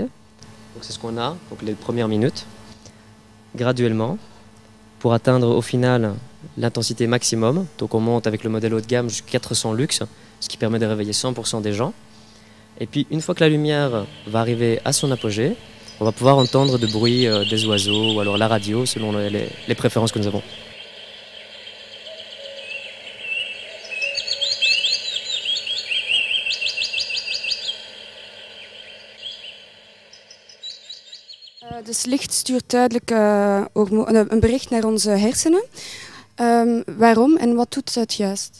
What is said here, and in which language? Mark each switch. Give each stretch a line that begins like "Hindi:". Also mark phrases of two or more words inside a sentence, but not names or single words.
French: Donc c'est ce qu'on a, donc les premières minutes, graduellement, pour atteindre au final l'intensité maximum. Donc on monte avec le modèle haut de gamme jusqu'à 400 lux, ce qui permet de réveiller 100% des gens. Et puis une fois que la lumière va arriver à son apogée, on va pouvoir entendre de bruit des oiseaux ou alors la radio selon les préférences que nous avons.
Dutch: Dus licht stuurt duidelijk een bericht naar onze hersenen. Waarom en wat doet het juist?